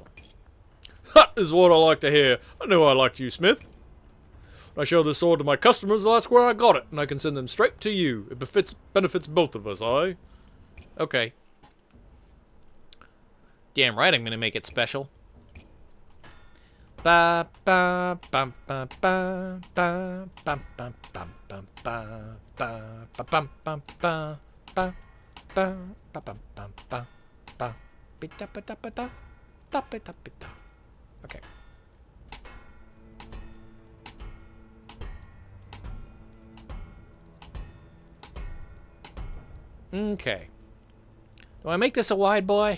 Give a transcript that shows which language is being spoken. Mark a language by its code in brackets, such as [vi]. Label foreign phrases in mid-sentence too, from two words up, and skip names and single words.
[en] That is what I like to hear. I know I liked you, Smith. When I show this sword to my customers, they'll ask where I got it, and I can send them straight to you. It benefits both of us, aye? Okay. Damn right I'm gonna make it special. Ba ba bum ba ba ba bum bum bum bum ba ba ba bum bum ba ba ba ba bum bum ba ba bita bita bita da bita bita. Okay. Okay. Do I make this a wide boy?